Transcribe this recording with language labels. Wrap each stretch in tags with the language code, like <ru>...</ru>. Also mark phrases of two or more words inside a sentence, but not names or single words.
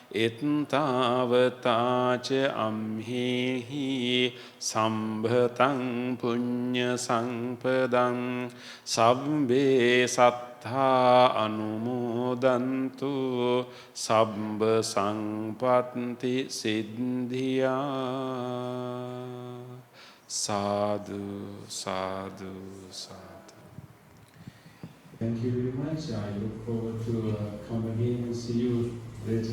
<pi>ittavataca amhihi sambhatang punya sampadang sabbe sattha anumodantu sabba sampatti siddhya. Sadhu, sadhu, sadhu.</pi> <en>Thank you very much. I look forward to come again and see you later.</en>